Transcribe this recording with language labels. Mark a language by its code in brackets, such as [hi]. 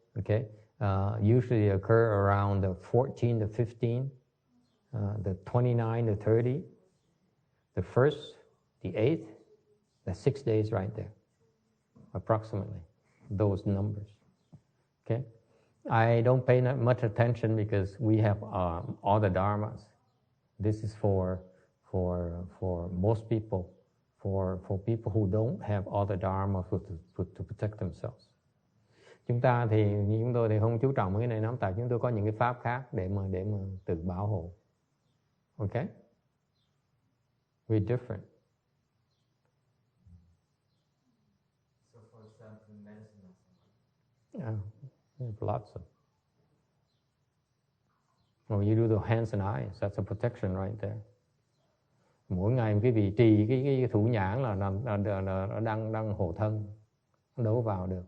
[en] Okay, usually occur around the 14 to 15, the 29 to 30, the 1st, the 8th, the 6 days right there, approximately those numbers. Okay. I don't pay that much attention because we have all the dharmas. This is for most people, for people who don't have all the dharma to protect themselves. [vi] Chúng tôi thì không chú trọng cái này lắm, tại chúng tôi có những cái pháp khác để mà tự bảo hộ. [en] Okay? We're different. So for example, medicine. Yeah. Lots of. Well, you do the hands and eyes. That's a protection right there. [vi] Mỗi ngày cái vị trì cái thủ nhãn là đang hộ thân, nó đâu vào được.